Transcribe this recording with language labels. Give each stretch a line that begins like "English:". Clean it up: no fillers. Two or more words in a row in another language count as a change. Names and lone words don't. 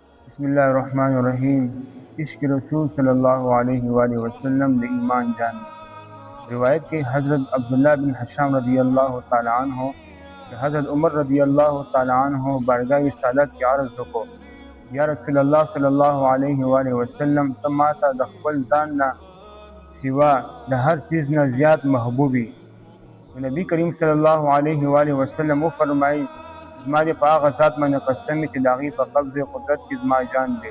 Arabic: بسم الله الرحمن الرحیم.
Pashto: عشق رسول
Arabic: صلی الله علیه و آله وسلم
Pashto: د ایمان جان دی. روایت کې حضرت عبداللہ بن حشام
Arabic: رضی اللہ تعالی عنہ
Pashto: حضرت عمر
Arabic: رضی اللہ تعالی عنہ
Pashto: بارگاہ رسالت کې عرض وکړو،
Arabic: یا رسول الله صلی الله علیه و آله وسلم،
Pashto: ته ماته د خپل ځان نه سوا د هر چیز نه زیات محبوبي. نبی کریم
Arabic: صلی الله علیه و آله وسلم
Pashto: وفرمایي، زما دې په هغه ذات باندې قسم چې د هغې په قبض قدرت کې زما جان دی.